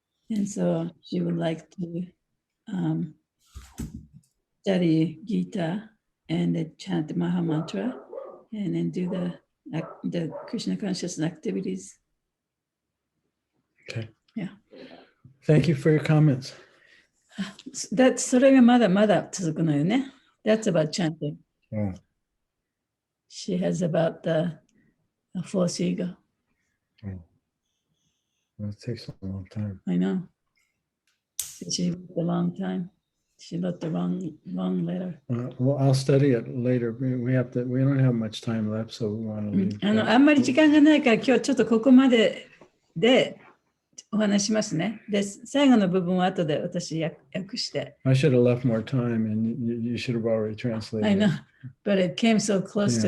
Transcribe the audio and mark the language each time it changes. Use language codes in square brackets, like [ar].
[en] And so she would like to study Gita and then chant the Maha Mantra and then do the Krishna consciousness activities. Okay. Yeah. Thank you for your comments. [ja] それがまだまだ続くのよね。 [en] That's about chanting. Oh. She has about the false ego. That takes a long time. I know. She wrote a long time. She wrote the wrong letter. Well, I'll study it later. We don't have much time left, so we want to leave. [ja] あんまり時間がないから今日ちょっとここまででお話しますね。で、最後の部分は後で私訳して。 [en] I should have left more time, and you should have already translated. I know, but it came so close to